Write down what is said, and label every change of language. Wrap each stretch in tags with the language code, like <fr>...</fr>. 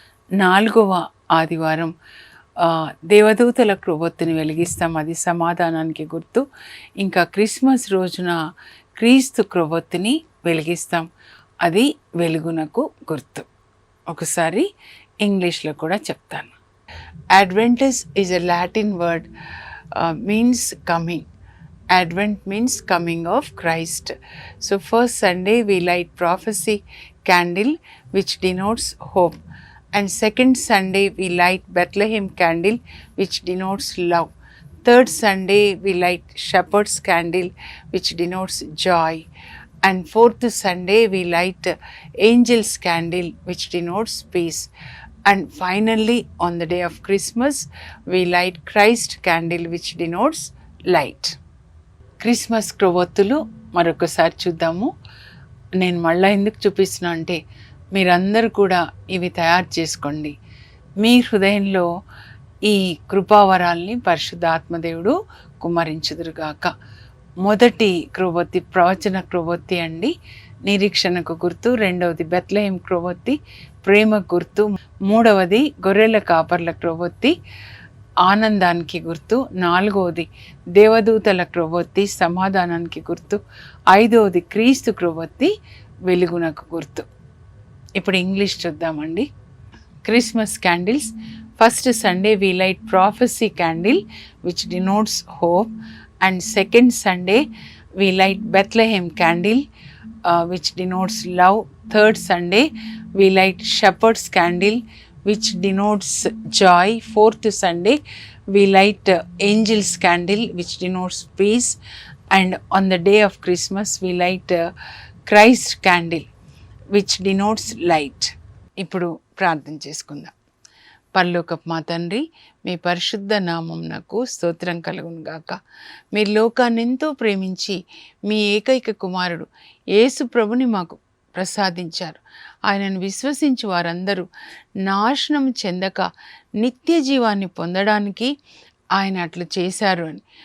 <te>నాలుగవ ఆదివారం దేవదూతల క్రొవ్వొత్తిని వెలిగిస్తాం, అది సమాధానానికి గుర్తు. ఇంకా క్రిస్మస్ రోజున క్రీస్తు క్రొవ్వొత్తిని వెలిగిస్తాం, అది వెలుగునకు గుర్తు. ఒకసారి ఇంగ్లీష్లో కూడా చెప్తాను.</te> <en>Adventus is a Latin word, means coming. Advent means coming of Christ. So first Sunday we light prophecy candle which denotes hope, and second Sunday we light Bethlehem candle which denotes love. Third Sunday we light shepherd's candle which denotes joy, and fourth Sunday we light angel's candle which denotes peace, and finally on the day of Christmas we light Christ candle which denotes light.</en> <te>Christmas క్రొవ్వొత్తులు మరొకసారి చూద్దాము. నేను మళ్ళీ ఎందుకు చూపిస్తున్నా అంటే మీరందరూ కూడా ఇవి తయారు చేసుకోండి. మీ హృదయంలో ఈ కృపావరాల్ని పరిశుద్ధాత్మదేవుడు కుమ్మరించుదురుగాక. మొదటి క్రొవ్వొత్తి ప్రవచన క్రొవ్వొత్తి అండి, నిరీక్షణకు గుర్తు. రెండవది బెత్లెహేం క్రొవ్వొత్తి ప్రేమ గుర్తు. మూడవది గొర్రెల కాపర్ల క్రొవ్వొత్తి ఆనందానికి గుర్తు. నాలుగవది దేవదూతల క్రొవ్వొత్తి సమాధానానికి గుర్తు. ఐదవది క్రీస్తు క్రొవ్వొత్తి వెలుగునకు గుర్తు. ఇప్పుడు ఇంగ్లీష్ చూద్దామండి. Christmas candles.</te> <en>First Sunday we light prophecy candle which denotes hope, and second Sunday we light Bethlehem candle which denotes love. Third Sunday we light shepherd's candle which denotes joy. Fourth Sunday we light angel's candle which denotes peace, and on the day of Christmas we light Christ candle which denotes light.</en> <te>ఇప్పుడు ప్రార్థన చేసుకుందాం. పరలోకపు మా తండ్రి, మీ పరిశుద్ధ నామమునకు స్తోత్రం కలుగును గాక. మీరు లోకాన్ని ఎంతో ప్రేమించి మీ ఏకైక కుమారుడు యేసు ప్రభుని మాకు ప్రసాదించారు. ఆయనను విశ్వసించి వారందరూ నాశనం చెందక నిత్య జీవాన్ని పొందడానికి ఆయన అట్లు చేశారు అని.</te>